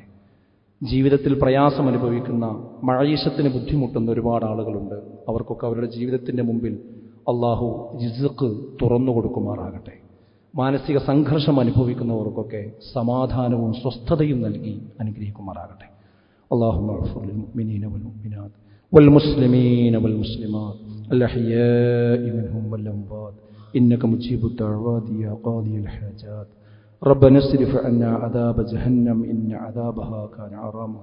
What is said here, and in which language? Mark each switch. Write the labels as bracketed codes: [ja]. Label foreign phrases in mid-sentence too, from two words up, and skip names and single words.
[ml] ജീവിതത്തിൽ പ്രയാസം അനുഭവിക്കുന്ന, മഈശത്തിന് ബുദ്ധിമുട്ടുന്ന ഒരുപാട് ആളുകളുണ്ട്. അവർക്കൊക്കെ അവരുടെ ജീവിതത്തിന്റെ മുമ്പിൽ അള്ളാഹു റിസ്ഖ് തുറന്നു കൊടുക്കുമാറാകട്ടെ. മാനസിക സംഘർഷം അനുഭവിക്കുന്നവർക്കൊക്കെ സമാധാനവും സ്വസ്ഥതയും നൽകി അനുഗ്രഹിക്കുമാറാകട്ടെ. [ar] اللهم اغفر للمؤمنين والمؤمنات والمسلمين والمسلمات الأحياء منهم والأموات إنك مجيب الدعوات يا قاضي الحاجات. ربنا اصرف عنا عذاب جهنم إن عذابها كان غراما.